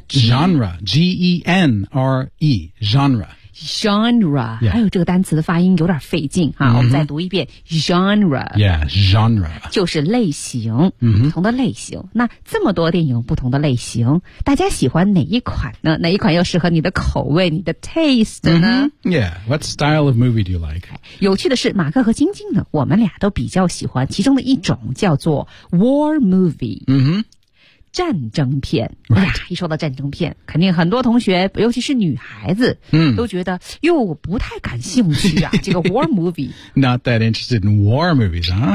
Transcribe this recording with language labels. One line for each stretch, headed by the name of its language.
English: ？Genre, G-E-N-R-E, genre. Genre.
Chinese: 还有这个单词的发音有点费劲哈，我们再读一遍 genre.
English: Yeah, genre.
Chinese: 就是类型，不同的类型。那这么多电影不同的类型，大家喜欢哪一款呢？哪一款又适合你的口味，你的 taste 呢？
English: Yeah, what style of movie do you like?
Chinese: 有趣的是，马克和晶晶呢，我们俩都比较喜欢其中的一种，叫做 war movie. 战争片、
English: right.
Chinese: 哎呀，一说到战争片，肯定很多同学，尤其是女孩子，都觉得又不太感兴趣啊。这个 war movie，
English: not that interested in war movies 啊、huh? ，